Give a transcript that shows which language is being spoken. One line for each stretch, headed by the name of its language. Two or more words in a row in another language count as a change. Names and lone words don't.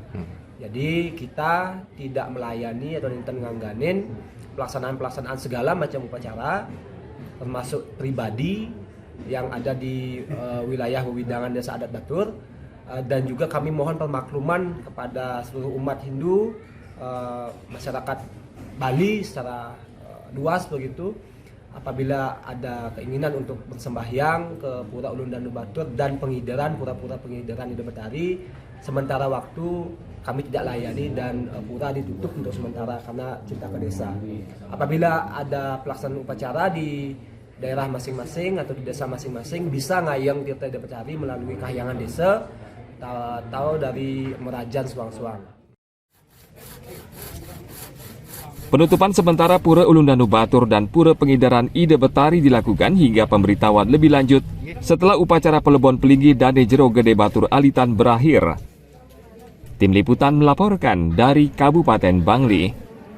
Indonesian: Jadi kita tidak melayani atau ngangganin pelaksanaan segala macam upacara, termasuk pribadi yang ada di wilayah wewidangan Desa Adat Batur. Dan juga kami mohon permakluman kepada seluruh umat Hindu, masyarakat Bali secara luas begitu, apabila ada keinginan untuk bersembahyang ke Pura Ulundanu Batur dan pura-pura pengidaran Ide Betari, sementara waktu kami tidak layani dan pura ditutup untuk sementara karena cinta ke desa. Apabila ada pelaksanaan upacara di daerah masing-masing atau di desa masing-masing, bisa ngayang tirta Ide Betari melalui kahyangan desa atau dari Merajan Suang-Suang. Penutupan sementara Pura Ulundanu Batur dan Pura Pengidaran Ide Betari dilakukan hingga pemberitahuan lebih lanjut setelah upacara Pelebon Pelinggih Dane Jero Gede Batur Alitan berakhir. Tim Liputan melaporkan dari Kabupaten Bangli.